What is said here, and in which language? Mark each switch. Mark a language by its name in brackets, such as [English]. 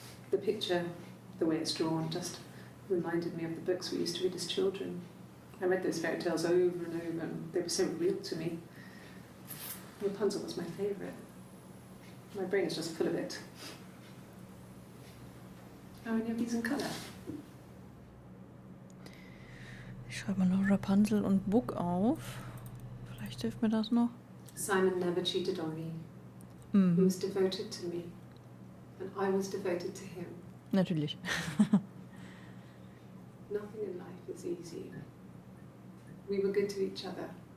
[English] The picture, the way it's drawn, just reminded me of the books we used to read as children. I read those fairy tales over and over, and they were so real to me. Rapunzel was my favourite. My brain is just full of it. Are any of these in colour? [German] Ich schreibe mal noch Rapunzel und Book auf. Vielleicht hilft mir das noch. [English] Simon never cheated on me. He Mhm. was devoted to me. And I was devoted to him. [German] Natürlich. [English] Nothing in life is easy. We were good to each other.